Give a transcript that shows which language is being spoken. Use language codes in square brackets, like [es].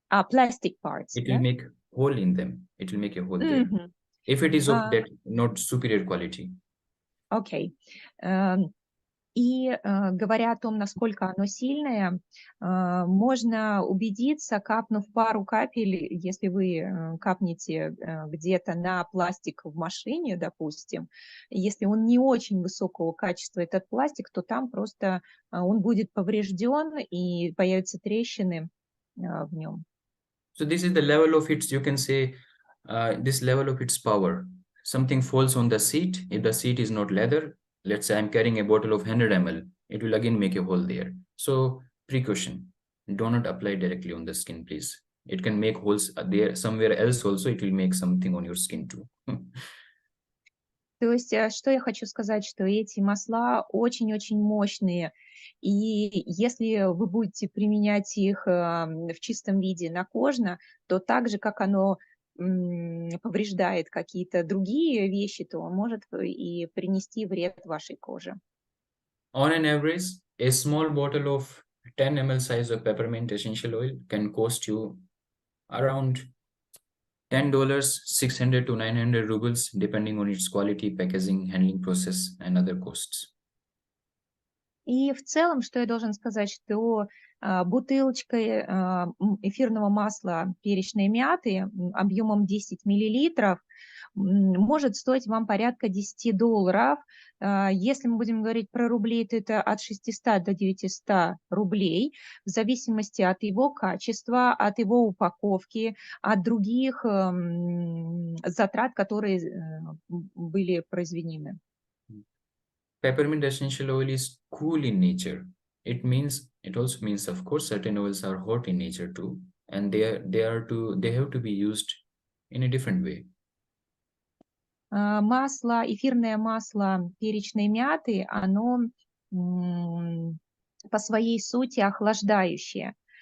[en] Plastic parts. It will make hole in them. It will make a hole there. If it is of that not superior quality. [ru] Окей. И говоря о том, насколько оно сильное, можно убедиться, капнув пару капель, если вы капнете где-то на пластик в машине, допустим, если он не очень высокого качества, этот пластик, то там просто он будет поврежден и появятся трещины в нем. [en] So this is the level of its, you can say, this level of its power. Something falls on the seat. If the seat is not leather, let's say I'm carrying a bottle of 100 ml, it will again make a hole there. So precaution, do not apply directly on the skin, please. It can make holes there somewhere else also. It will make something on your skin too. [ru] То есть, что я хочу сказать, что эти масла очень-очень мощные, и если вы будете применять их в чистом виде накожно, то так же, как оно повреждает какие-то другие вещи, то он может и принести вред вашей коже. [en] On an average, a small bottle of 10 ml size of peppermint essential oil can cost you around $10, 600 to 900 rubles, depending on its quality, packaging, handling process, and other costs. [ru] И в целом, что я должен сказать, что бутылочка эфирного масла перечной мяты объемом 10 миллилитров может стоить вам порядка $10. Если мы будем говорить про рубли, то это от 600 до 900 рублей, в зависимости от его качества, от его упаковки, от других затрат, которые были произведены. [en] Peppermint essential oil is cool in nature. It also means, of course, certain oils are hot in nature too, and they have to be used in a different way. [ru] Масло, эфирное масло перечной мяты, оно по своей сути охлаждающее.